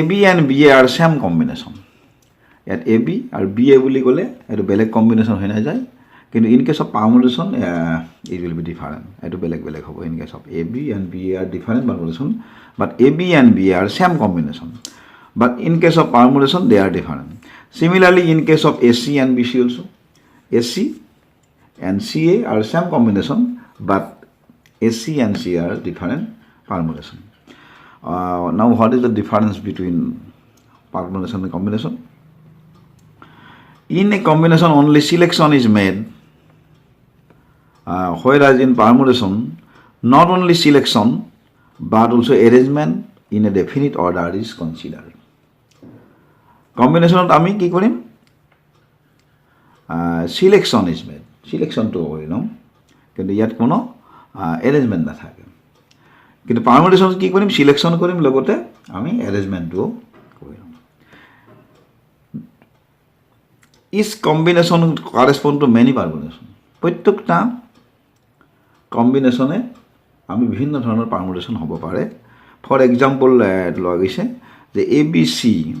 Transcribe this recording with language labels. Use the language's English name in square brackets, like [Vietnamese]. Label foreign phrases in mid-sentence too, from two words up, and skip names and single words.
[English] B and B A are same combination [Assamese] ইয়াত এ বি আৰু বি এ বুলি ক'লে এইটো বেলেগ কম্বিনেশ্যন হৈ নাযায় কিন্তু [English] in case of permutation it will be different [Assamese] এইটো বেলেগ বেলেগ হ'ব [English] in case of A B and B A are different permutation but A B and B A are same combination but in case of permutation they are different similarly in case of A C and B C also A C and C A are same combination but A C and C are different permutation. Now what is the difference between permutation and combination? In a combination only selection is made whereas in permutation not only selection but also arrangement in a definite order is considered. [Assamese] Combination আমি কি কৰিম [English] selection is made selection to [Assamese] কিন্তু ইয়াত কোনো arrangement নাথাকে কিন্তু পাৰমুটেশ্যন কি কৰিম সিলেকশ্যন কৰিম লগতে আমি এৰেঞ্জমেণ্টটো কৰিম [English] each combination correspond to many permutation [Assamese] প্ৰত্যেকটা কম্বিনেশ্যনে আমি বিভিন্ন ধৰণৰ পাৰমুটেশ্যন হ'ব পাৰে [English] for example [Assamese] লোৱা গৈছে যে এ বি চি